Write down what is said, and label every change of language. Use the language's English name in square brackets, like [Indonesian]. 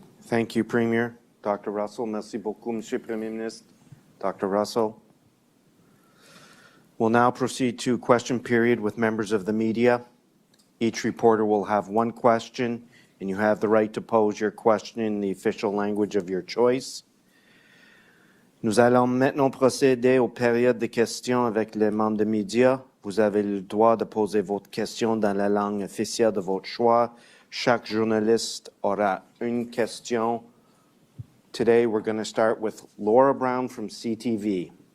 [English] Thank you, Premier. [French] Dr. Russell, merci beaucoup, Monsieur Premier Ministre. Dr. Russell. [English] We'll now proceed to question period with members of the media. Each reporter will have one question, and you have the right to pose your question in the official language of your choice. [French] Nous allons maintenant procéder aux périodes de questions avec les membres des médias. Vous avez le droit de poser votre question dans la langue officielle de votre choix. Chaque journaliste aura une question. [English] Today we're going to start with Laura Brown from CTV.